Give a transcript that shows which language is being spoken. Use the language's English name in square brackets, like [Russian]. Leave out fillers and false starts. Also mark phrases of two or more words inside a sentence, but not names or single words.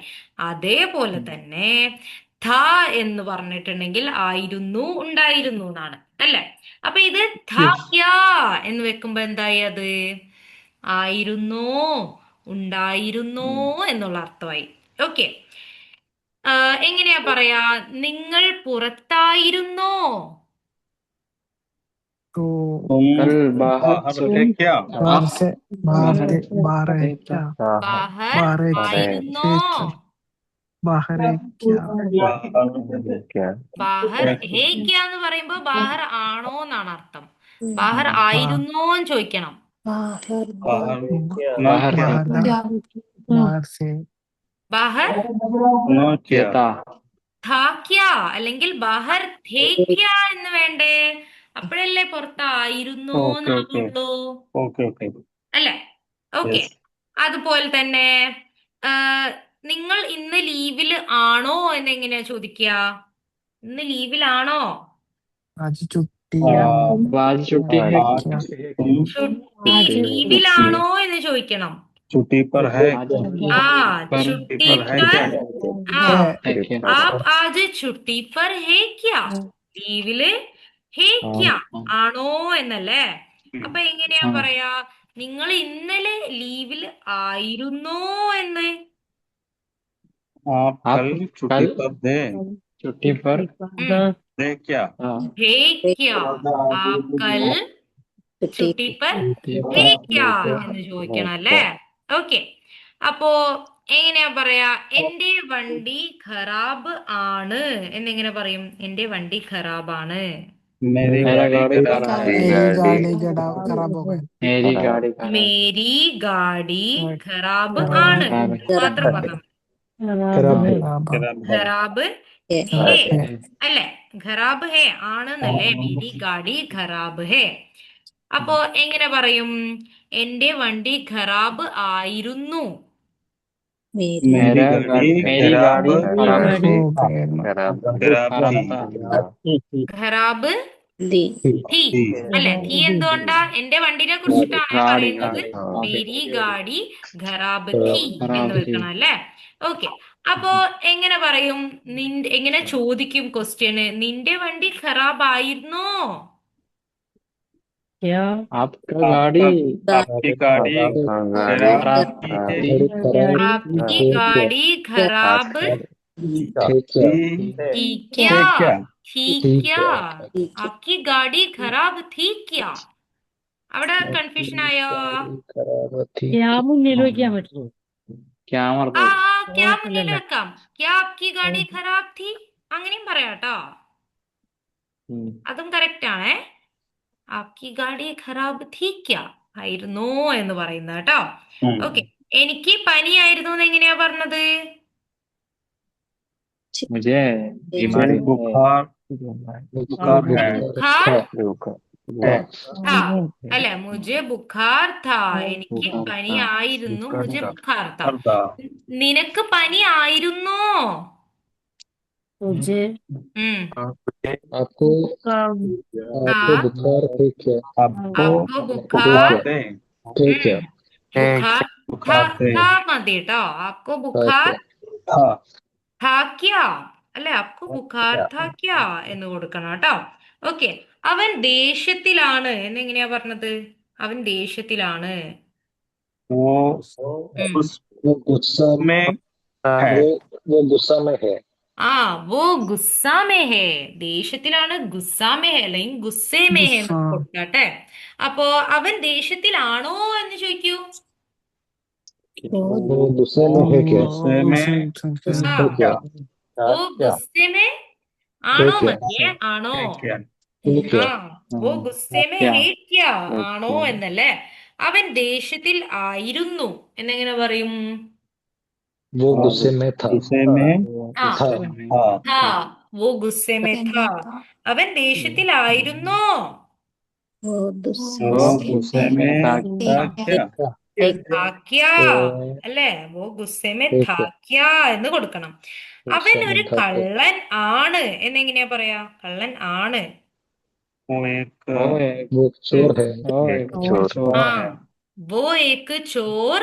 [Malayalam] അതേപോലെ തന്നെ ഥ എന്ന് പറഞ്ഞിട്ടുണ്ടെങ്കിൽ ആയിരുന്നു ഉണ്ടായിരുന്നു എന്നാണ് അല്ലേ? അപ്പൊ ഇത് [English] Yes. [Malayalam] ഥ എന്ന് വെക്കുമ്പോ എന്തായി? അത് ആയിരുന്നോ ഉണ്ടായിരുന്നോ എന്നുള്ള അർത്ഥമായി. ഓക്കെ. എങ്ങനെയാ പറയാ? നിങ്ങൾ പുറത്തായിരുന്നോ? [Hindi] तो तुम कल बाहर बाहर से थे क्या? बाहर से बाहर बाहर थे बाहर है थे क्या क्या ബാഹർ बाहर है [Malayalam] ആയിരുന്നോ? [Hindi] क्या बाहर है क्या बाहर बाहर है क्या [Malayalam] എന്ന് പറയുമ്പോ ബാഹർ ആണോ എന്നാണ് അർത്ഥം. [Hindi] ബാഹർ हाँ [Malayalam] ആയിരുന്നോ എന്ന് ചോദിക്കണം. [Hindi] बाहर न बाहर क्या? बाहर ना बाहर से ബാഹർ न क्या? था [Malayalam] ഥാക്യ അല്ലെങ്കിൽ [Hindi] बाहर थे क्या [Malayalam] എന്ന് വേണ്ടേ? അപ്പോഴല്ലേ പുറത്തായിരുന്നോ [English] okay okay [Malayalam] എന്നാകുള്ളൂ [English] okay okay [Malayalam] അല്ലേ? ഓക്കെ. [English] यस [Malayalam] അതുപോലെ തന്നെ ആ, നിങ്ങൾ ഇന്ന് ലീവിൽ ആണോ എന്ന് എങ്ങനെയാ ചോദിക്കുക? ഇന്ന് ലീവിലാണോ? [Hindi] आज छुट्टी आज छुट्टी है आज क्या तुम छुट्टी छुट्टी [Malayalam] ലീവിലാണോ എന്ന് ചോദിക്കണം. [Hindi] छुट्टी पर है आज ആ पर छुट्टी पर है पर क्या? ആ है है क्या आप आज छुट्टी पर है क्या? [Malayalam] ലീവില് [Hindi] है क्या [Malayalam] ആണോ എന്നല്ലേ? അപ്പൊ എങ്ങനെയാ [Hindi] हाँ [Malayalam] പറയാ? നിങ്ങൾ ഇന്നലെ ലീവിൽ ആയിരുന്നോ എന്ന്? [Hindi] आप आप कल छुट्टी कल पर थे छुट्टी पर थे क्या? हाँ है क्या? आप कल छुट्टी पर छुट्टी है पर [Malayalam] क्या എന്ന് ചോദിക്കണം അല്ലേ? ഓക്കെ. അപ്പോ എങ്ങനെയാ പറയാ? എന്റെ വണ്ടി ഖറാബ് ആണ് എന്നെങ്ങനെ പറയും? എന്റെ വണ്ടി ഖറാബാണ്. [Hindi] मेरी मेरा गाड़ी गाड़ी खराब खराब है मेरी गाड़ी खराब हो गई मेरी गाड़ी खराब मेरी गाड़ी खराब खराब [Malayalam] ആണ് [Hindi] खराब [Malayalam] എന്ന് മാത്രം പറഞ്ഞാൽ മതി. [Hindi] खराब खराब है खराब है है [Malayalam] അല്ലെ? [Hindi] खराब है [Malayalam] ആണെന്നല്ലേ? [Hindi] मेरी गाड़ी खराब है. [Malayalam] അപ്പോ എങ്ങനെ പറയും? എന്റെ വണ്ടി ഖറാബ് ആയിരുന്നു. [Hindi] मेरी मेरा गाड़ी मेरी खराब गाड़ी खराब हो गई खराब थी खराब था खराब थी थी [Malayalam] അല്ലെ? ഥി എന്തുകൊണ്ടാ? എന്റെ വണ്ടിനെ കുറിച്ചിട്ടാണ് [Hindi] गाड़ी [Malayalam] പറയുന്നത്. [Hindi] गाड़ी मेरी गाड़ी खराब थी എന്ന് खराब थी [Malayalam] വെക്കണം അല്ലേ? ഓക്കെ. അപ്പോ എങ്ങനെ പറയും? എങ്ങനെ ചോദിക്കും ക്വസ്റ്റ്യന്? നിന്റെ വണ്ടി ഖറാബ് ആയിരുന്നോ? [Hindi] आपका गाड़ी आपकी गाड़ी खराब खराब थी आपकी गाड़ी खराब थी थी क्या? थे क्या? थी क्या? आपकी गाड़ी खराब थी क्या? [Malayalam] അവിടെ കൺഫ്യൂഷൻ ആയോ? [Hindi] क्या ആ मतलब [Malayalam] ക്യാ മുന്നിൽ വെക്കാം. [Hindi] क्या आपकी गाड़ी खराब थी [Malayalam] അങ്ങനെയും പറയാട്ടോ. അതും കറക്റ്റ് ആണേ. [Hindi] आपकी गाड़ी खराब थी क्या [Malayalam] ആയിരുന്നോ എന്ന് പറയുന്നത് കേട്ടോ. ഓക്കെ. എനിക്ക് പനിയായിരുന്നു എന്ന് എങ്ങനെയാ പറഞ്ഞത്? [Hindi] मुझे मुझे बीमारी बुखार बुखार है बुखार था അല്ലെ? मुझे बुखार था [Malayalam] എനിക്ക് പനി ആയിരുന്നു. [Hindi] मुझे बुखार था. करता [Malayalam] നിനക്ക് പനി ആയിരുന്നോ? ഉം. [Hindi] आपको हाँ बुखार थे क्या आपको आपको बुखार बुखार थे बुखार था बुखार थे [Malayalam] था മതി കേട്ടോ. [Hindi] आपको बुखार था था क्या അല്ലെ? आपको बुखार था क्या [Malayalam] എന്ന് കൊടുക്കണം കേട്ടോ. ഓക്കെ. അവൻ ദേഷ്യത്തിലാണ് എന്നെങ്ങനെയാ പറഞ്ഞത്? അവൻ ദേഷ്യത്തിലാണ്. [Hindi] वो ഉം. वो गुस्सा में है वो गुस्सा में है ആ वो गुस्सा में है. ദേഷ്യത്തിലാണ്. गुस्सा में है അല്ലെങ്കിൽ गुस्से में है എന്ന് गुस्सा [Malayalam] കൊടുക്കാട്ടെ. അപ്പോ അവൻ ദേഷ്യത്തിലാണോ എന്ന് ചോദിക്കൂ. [Hindi] वो गुस्से में है क्या गुस्से में ആ है क्या? वो गुस्से में [Malayalam] ആണോ മതിയേ? ആണോ. [Hindi] है क्या? ആ वो गुस्से में है क्या [Malayalam] ആണോ എന്നല്ലേ? അവൻ ദേഷ്യത്തിൽ ആയിരുന്നു എന്നെങ്ങനെ പറയും? [Hindi] वो गुस्से में था गुस्से में ആ था था वो गुस्से में था. [Malayalam] അവൻ ദേഷ്യത്തിലായിരുന്നോ? [Hindi] वो गुस्से में था क्या? ധാക്യ അല്ലേ? वो गुस्से में ठीक है [Malayalam] ധാക്യ എന്ന് കൊടുക്കണം. അവൻ [Hindi] गुस्से में [Malayalam] ഒരു [Hindi] था क्या [Malayalam] കള്ളൻ ആണ് എന്നെങ്ങനെയാ പറയാ? കള്ളൻ ആണ്. [Hindi] वो एक वो एक वो चोर है वो एक चोर ആ है वो एक चोर